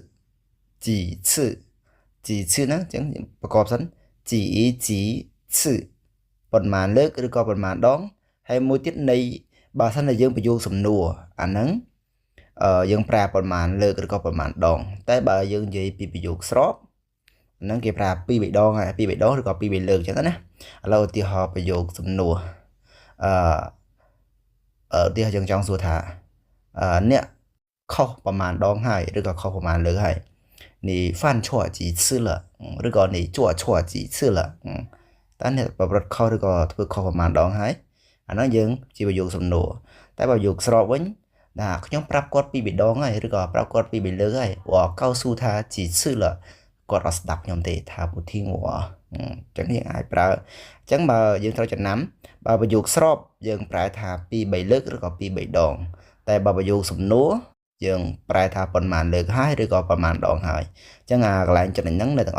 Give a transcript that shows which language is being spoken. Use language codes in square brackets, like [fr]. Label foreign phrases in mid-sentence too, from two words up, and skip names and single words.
[km] ហ្នឹងអញ្ចឹងប្រកបសិន几次ប៉ុន្មានលើកឬក៏ប៉ុន្មានដងហើយមួយទៀតនៃបើសិនតែយើងបញ្ចូលសំណួរអាហ្នឹងយើងប្រើប៉ុន្មានលើកឬក៏ប៉ុន្មានដងតែបើយើងនិយាយពីប្រយោគស្របហ្នឹងគេប្រើ2 3ដងហើយ2 3ដងឬក៏2 3លើកអញ្ចឹងណាឥឡូវឧទាហរណ៍ប្រយោគសំណួរឧទាហរណ៍យើងចង់សួរថា អ្នកខុសប្រមាណដងហើយឬក៏ខុសប្រមាណលើកហើយ [zh] 你犯错几次了 [km] ឬក៏ [zh] 你做错几次了 [km] តើអ្នកប្រព្រឹត្តខុសឬក៏ធ្វើខុសប្រមាណដងហើយអាហ្នឹងយើងជាប្រយោគសំណួរតែបើប្រយោគស្របវិញថាខ្ញុំប្រាប់គាត់ 2 3ដងហើយឬក៏ប្រាប់គាត់2 3លើកហើយ [zh] 我告诉他几次了 [km] គាត់អត់ស្ដាប់ខ្ញុំទេថាពុធីងអញ្ចឹងយើងអាចប្រើអញ្ចឹងបើយើងត្រូវចំណាំបើប្រយោគស្របយើងប្រើ ថា2 3លើកឬក៏2 3ដងតែបើប្រយោគសំណួរយើងប្រែថាប៉ុន្មានលើកហើយឬក៏ប៉ុន្មានដងហើយអញ្ចឹងកន្លែងចំណេញហ្នឹងអ្នកទាំងអស់